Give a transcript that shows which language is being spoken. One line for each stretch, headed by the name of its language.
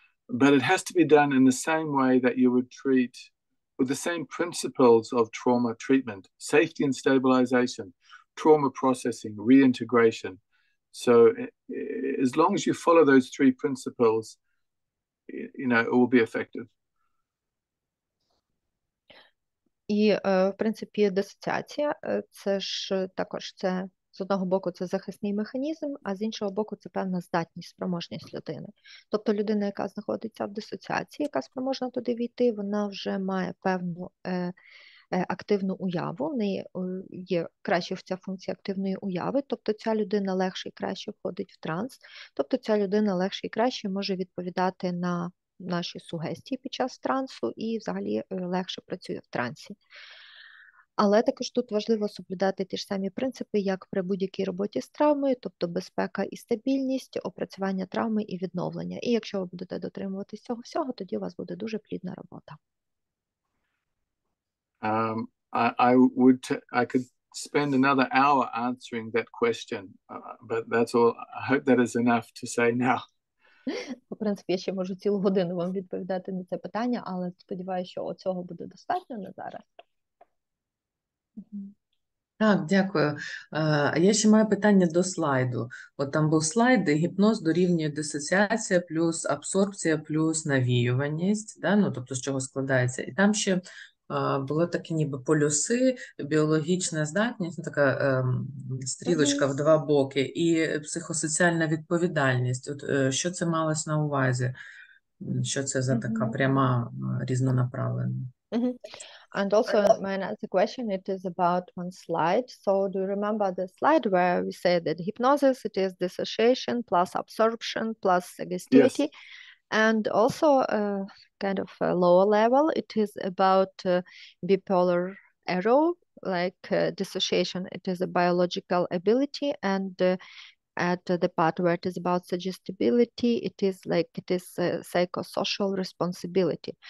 English: But it has to be done in the same way that you would treat, with the same principles of trauma treatment: safety and stabilization, trauma processing, reintegration. So as long as you follow those three principles, it will be effective.
Ukrainian: І, в принципі, дисоціація – це ж також з одного боку це захисний механізм, а з іншого боку це певна здатність, спроможність людини. Тобто людина, яка знаходиться в дисоціації, яка спроможна туди війти, вона вже має певну активну уяву, в неї є краще ця функція активної уяви, тобто ця людина легше і краще входить в транс, тобто ця людина легше і краще може відповідати на наші сугестії під час трансу і взагалі легше працює в трансі. Але також тут важливо соблюдати ті ж самі принципи, як при будь-якій роботі з травмою, тобто безпека і стабільність, опрацювання травми і відновлення. І якщо ви будете дотримуватись цього всього, тоді у вас буде дуже плідна робота.
English: I could spend another hour answering that question, but that's all. I hope that is enough to say now.
Ukrainian: В принципі, я ще можу цілу годину вам відповідати на це питання, але сподіваюся, що цього буде достатньо на зараз. Так, дякую. Я ще маю питання до слайду. От там був слайд, де гіпноз дорівнює дисоціація плюс абсорбція плюс навіюваність, да? Ну, тобто з чого складається. І там ще було такі ніби полюси, біологічна здатність, така стрілочка в два боки, і психосоціальна відповідальність. От що це малось на увазі? Що це за така пряма різнонаправлена?
English: And also, my another question, it is about one slide. So do you remember the slide where we said that hypnosis, it is dissociation plus absorption plus suggestibility? Yes. And also kind of a lower level, it is about bipolar arrow, like dissociation, it is a biological ability, and at the part where it is about suggestibility, it is psychosocial responsibility.